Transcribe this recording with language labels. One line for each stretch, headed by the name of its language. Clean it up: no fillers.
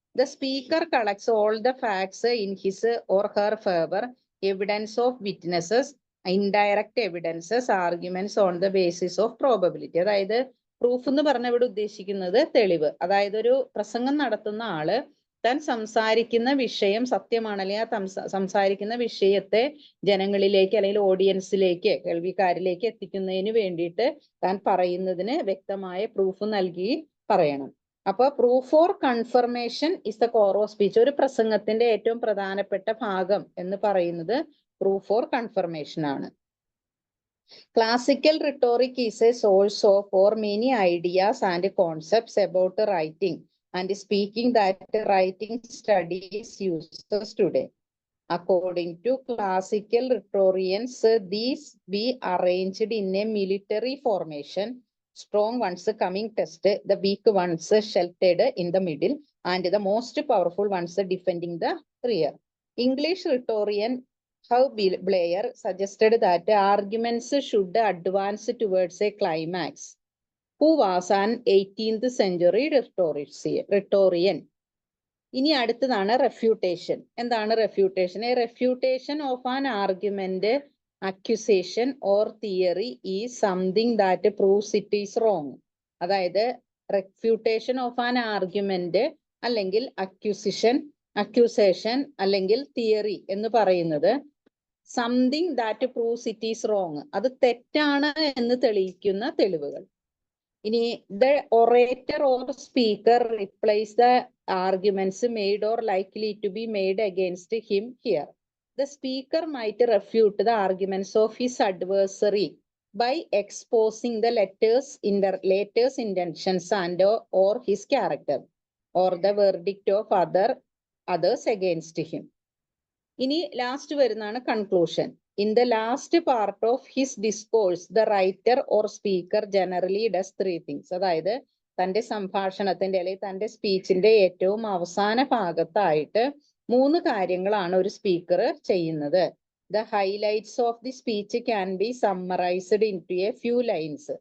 English: The speaker collects all the facts in his or her favor, evidence of witnesses, indirect evidences, arguments on the basis of probability.
Malayalam: അതായത് proof എന്ന് പറഞ്ഞ ഇവിടെ ഉദ്ദേശിക്കുന്നത് തെളിവ്. അതായത് ഒരു പ്രസംഗം നടത്തുന്ന ആള് താൻ സംസാരിക്കുന്ന വിഷയം സത്യമാണ്, അല്ലെങ്കിൽ ആ സംസാരിക്കുന്ന വിഷയത്തെ ജനങ്ങളിലേക്ക് അല്ലെങ്കിൽ ഓഡിയൻസിലേക്ക്, കേൾവിക്കാരിലേക്ക് എത്തിക്കുന്നതിന് വേണ്ടിയിട്ട് താൻ പറയുന്നതിന് വ്യക്തമായ പ്രൂഫ് നൽകി പറയണം. അപ്പൊ
English: Proof or confirmation is the core of speech.
Malayalam: ഒരു പ്രസംഗത്തിന്റെ ഏറ്റവും പ്രധാനപ്പെട്ട ഭാഗം എന്ന് പറയുന്നത് പ്രൂഫ് ഓർ കൺഫർമേഷൻ ആണ്.
English: Classical rhetoric is a source of for many ideas and concepts about writing and speaking that writing studies uses today. According to classical rhetoricians, these be arranged in a military formation, strong ones coming first, the weak ones sheltered in the middle, and the most powerful ones defending the rear. English rhetorician Blair suggested that arguments should advance towards a climax. Who was an 18th century rhetorician.
Malayalam: ഇനി അടുത്തതാണ് refutation. എന്താണ് refutation?
English: A refutation of an argument, accusation or theory is something that proves it is wrong. അതായത് refutation of an argument അല്ലെങ്കിൽ accusation അല്ലെങ്കിൽ theory
Malayalam: എന്ന് പറയുന്നത്
English: something that proves it is wrong,
Malayalam: അത് തെറ്റാണ് എന്ന് തെളിയിക്കുന്ന തെളിവുകൾ. ഇനി
English: The orator or speaker replies the arguments made or likely to be made against him here. The speaker might refute the arguments of his adversary by exposing the latter's intentions and or his character or the verdict of others against him.
Malayalam: ഇനി last വരുന്നതാണ് conclusion.
English: In the last part of his discourse, the writer or speaker generally does three things.
Malayalam: അതായത് തന്റെ സംഭാഷണത്തിന്റെ അല്ലെങ്കിൽ തന്റെ സ്പീച്ചിന്റെ ഏറ്റവും അവസാന ഭാഗത്തായിട്ട് 3 കാര്യങ്ങളാണ് ഒരു സ്പീക്കർ ചെയ്യുന്നത്.
English: The highlights of the speech can be summarized into a few lines.